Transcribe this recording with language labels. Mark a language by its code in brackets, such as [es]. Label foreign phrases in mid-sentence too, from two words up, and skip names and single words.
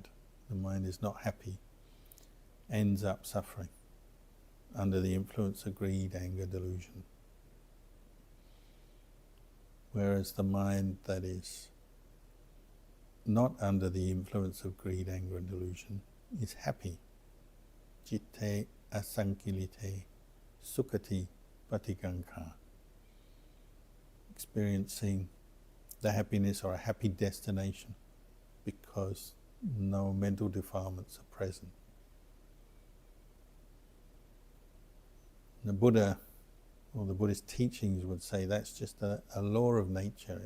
[en] The mind is not happy, ends up suffering under the influence of greed, anger, delusion. Whereas the mind that is not under the influence of greed, anger and delusion is happy. [pi] Citte asankilite sukhati patikankha. [en] Experiencing the happiness or a happy destination because no mental defilements are present. The Buddha or the Buddhist teachings would say that's just a law of nature.